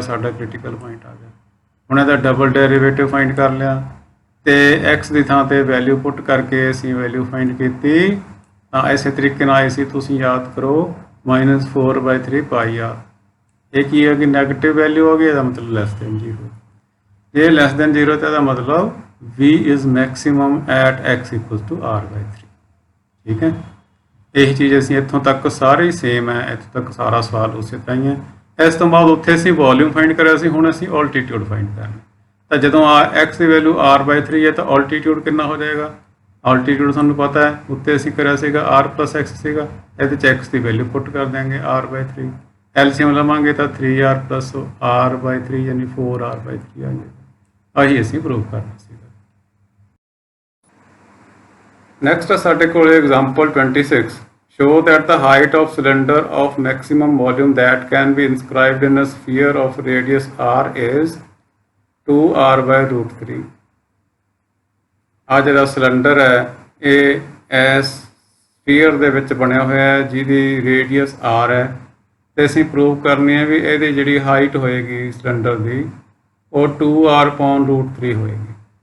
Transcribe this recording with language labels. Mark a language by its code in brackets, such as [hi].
[pa] ਸਾਡਾ critical point ਆ ਗਿਆ। ਹੁਣ ਇਹਦਾ ਡਬਲ ਡੈਰੀਵੇਟਿਵ ਫਾਈਂਡ ਕਰ ਲਿਆ ਤੇ x ਦੀ ਥਾਂ 'ਤੇ ਵੈਲਿਊ ਪੁੱਟ ਕਰਕੇ ਅਸੀਂ ਵੈਲਿਊ ਫਾਈਂਡ ਕੀਤੀ। ਤਾਂ ਇਸੇ ਤਰੀਕੇ ਨਾਲ ਅਸੀਂ ਤੁਸੀਂ ਯਾਦ ਕਰੋ -4/3 πr। ਇਹ ਕੀ ਹੈ ਕਿ ਨੈਗੇਟਿਵ ਵੈਲਿਊ ਹੋ ਗਈ, ਇਹਦਾ ਮਤਲਬ <0। ਇਹ <0 ਤੇ ਇਹਦਾ ਮਤਲਬ [en] v is maximum at x = r/3। [pa] ਠੀਕ ਹੈ। ਇਹੀ ਚੀਜ਼ ਅਸੀਂ ਇੱਥੋਂ ਤੱਕ ਸਾਰੇ ਹੀ ਸੇਮ ਹੈ, ਇੱਥੋਂ ਤੱਕ ਸਾਰਾ ਸਵਾਲ ਉਸੇ ਤਰ੍ਹਾਂ ਹੀ ਹੈ। ਇਸ ਤੋਂ ਬਾਅਦ ਉੱਥੇ ਅਸੀਂ ਵੋਲਿਊਮ ਫਾਈਂਡ ਕਰਿਆ ਸੀ, ਹੁਣ ਅਸੀਂ ਆਲਟੀਟਿਊਡ ਫਾਈਂਡ ਕਰਨਾ। ਤਾਂ ਜਦੋਂ x ਦੀ ਵੈਲਿਊ r/3 ਹੈ ਤਾਂ ਆਲਟੀਟਿਊਡ ਕਿੰਨਾ ਹੋ ਜਾਏਗਾ? ਆਲਟੀਟਿਊਡ ਸਾਨੂੰ ਪਤਾ ਹੈ, ਉੱਤੇ ਅਸੀਂ ਕਰਿਆ ਸੀਗਾ r+x ਸੀਗਾ। ਇਹਦੇ 'ਚ x ਦੀ ਵੈਲਿਊ ਪੁੱਟ ਕਰ ਦਿਆਂਗੇ r/3। ਐਲਸੀਐਮ ਲਵਾਂਗੇ ਤਾਂ 3r + r/3 ਯਾਨੀ 4r/3 ਆ ਜਾਏਗਾ। ਆਹੀ ਅਸੀਂ ਪ੍ਰੂਵ ਕਰਨਾ ਸੀਗਾ। [en] Next [pa] ਸਾਡੇ ਕੋਲ [en] example 26. Show that the height of cylinder of maximum volume that can be inscribed in a sphere of radius r is 2r/√3। [pa] ਆ ਜਿਹੜਾ ਸਿਲੰਡਰ ਹੈ ਇਹ ਇਸ ਸਫੀਅਰ ਦੇ ਵਿੱਚ ਬਣਿਆ ਹੋਇਆ ਹੈ ਜਿਹਦੀ ਰੇਡੀਅਸ r ਹੈ ਤੇ ਅਸੀਂ ਪ੍ਰੂਵ ਕਰਨੀ ਹੈ ਵੀ ਇਹਦੀ ਜਿਹੜੀ ਹਾਈਟ ਹੋਏਗੀ ਸਿਲੰਡਰ ਦੀ ਉਹ 2r/√3 ਹੋਏਗੀ।